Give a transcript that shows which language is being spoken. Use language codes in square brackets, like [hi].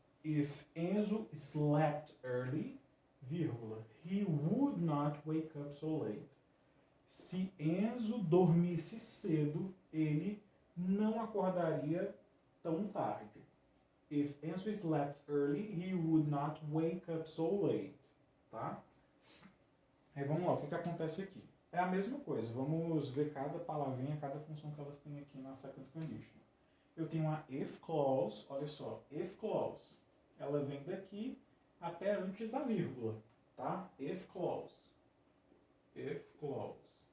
[en] If Enzo slept early, vírgula, he would not wake up so late. [pt] Se Enzo dormisse cedo, ele não acordaria tão tarde. [en] If Enzo slept early, he would not wake up so late. [pt] Tá? Aí vamos lá, o que acontece aqui? É a mesma coisa, vamos ver cada palavrinha, cada função que elas têm aqui na second condition. Eu tenho uma if clause, olha só, if clause. Ela vem daqui até antes da vírgula, tá? If clause. If clause.